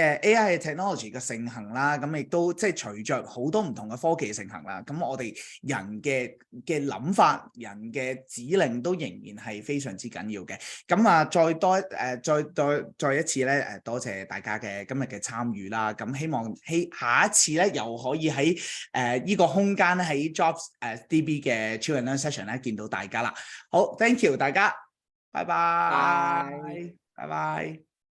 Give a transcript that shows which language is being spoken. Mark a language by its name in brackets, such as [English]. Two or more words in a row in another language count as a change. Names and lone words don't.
[Cantonese] 嘅 technology 嘅盛行啦，咁亦都即係隨着好多唔同嘅科技盛行啦，咁我哋人嘅諗法、人嘅指令都仍然係非常之緊要嘅，咁啊再一次咧多謝大家嘅今日嘅參與啦，咁希望下一次咧又可以喺呢個空間咧喺 Jobs DB 嘅 Chill and Learn Session 咧見到大家啦。好 ， [English] thank you [Cantonese] 大家，拜拜，拜拜。